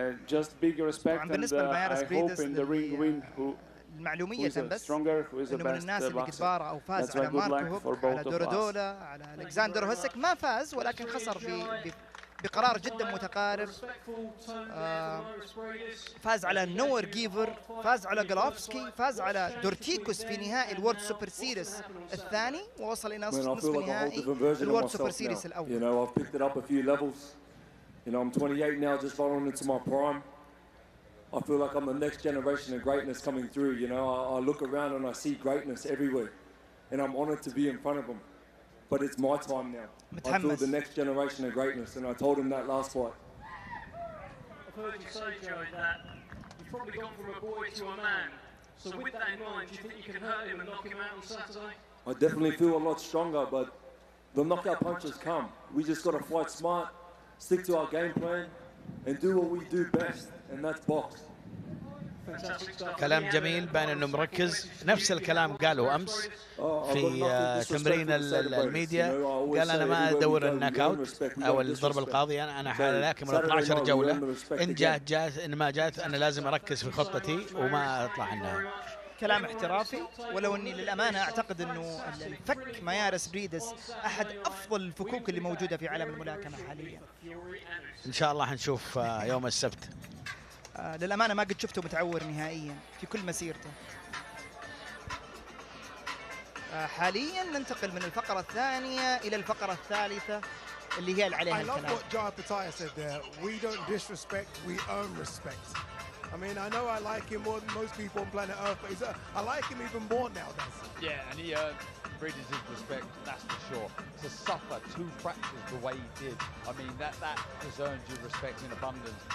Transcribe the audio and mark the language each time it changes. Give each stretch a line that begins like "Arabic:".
Arabic: طبعا بالنسبة لمايرس بريدس المعلومية بس انه من الناس اللي قد بارع او فاز على ماركو هوك، على دورودولا، على الكساندر هوسك، ما فاز ولكن خسر بقرار جدا متقارب. فاز على نور جيفر، فاز على جلوفسكي، فاز على دورتيكوس في نهائي الورد سوبر سيريس الثاني، ووصل الى نصف نهائي الورد سوبر سيريس الاول.
English: You know, I've picked it up a few levels. You know, I'm 28 now, just rolling into my prime. I feel like I'm the next generation of greatness coming through. You know, I look around and I see greatness everywhere, and I'm honoured to be in front of them. But it's my time now. I feel the next generation of greatness, and I told him that last fight. I've heard you say, Joe, that you've probably gone from a boy to a man. So with that in mind, do you think you can hurt him and knock him out on Saturday? I definitely feel a lot stronger, but the knockout punches come. We just got to fight smart, stick to our game plan, and do what we do best, and that's box.
Arabic: كلام جميل، بان انه مركز. نفس الكلام قاله امس في تمرين الميديا، قال انا ما ادور الناك اوت او الضربه القاضيه، انا حالاكم 12 جوله، ان جات جات، ان ما جات انا لازم اركز في خطتي وما اطلع عنها. كلام احترافي، ولو اني للامانه اعتقد انه الفك مايرس بريدس احد افضل الفكوك اللي موجوده في عالم الملاكمه حاليا. ان شاء الله حنشوف يوم السبت. للأمانة ما قد شفته متعور نهائيا في كل مسيرته. حاليا ننتقل من الفقرة الثانية إلى الفقرة الثالثة اللي هي اللي عليها الكلام.
English: I love what Jai Opetaia said there. We don't disrespect, we earn respect. I mean, I know I like him more than most people on planet Earth, but I like him even more nowadays. Yeah, and he earned Breeders' respect, that's for sure. To suffer 2 fractures the way he did, I mean, that just earns you respect in abundance.